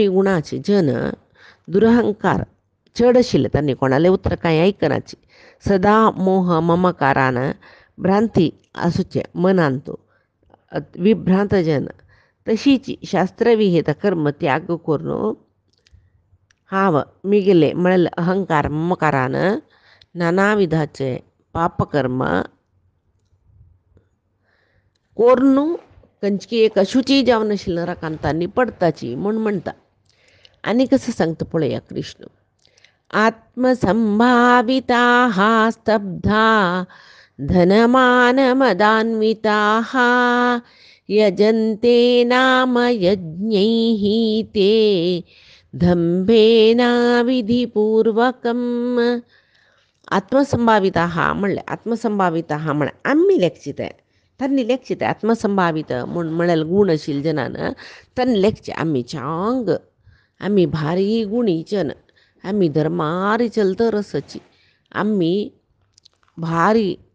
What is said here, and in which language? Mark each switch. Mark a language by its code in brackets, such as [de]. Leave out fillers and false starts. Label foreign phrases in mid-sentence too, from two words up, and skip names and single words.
[kok] गुणाची जन दुरहंकार चड आशिल्ले तांणी कोणाले उतर कांय आयकनाची सदा मोह ममकारान भ्रांती आसूचे मनांत विभ्रांत जन तशीच शास्त्रविहित कर्म त्याग करून हांव मिगिले म्हळ्यार अहंकार ममकारान नाना विधाचे पापकर्म कोरून खंयची एक अशुची जावन आशिल्ल्या नरकांतांनी पडताची म्हूण म्हणटा आनी कसं सांगता पळया कृष्ण [sa] आत्मसंभाविताः स्तब्धा धनमानमदान्विताः यजन्ते नाम यज्ञैः ते दंभेना विधिपूर्वकम् आत्मसंभाविताः [kok] म्हणले आत्मसंभाविताः म्हळ्यार आमी लेखचिते तांणी लेखचिते आत्मसंभावित म्हळ्यार गुणशील जनान तांणी लेखचे आमी चांग आमी भारी गुणी जन आमी धर्मारी चलत रसची आमी भारी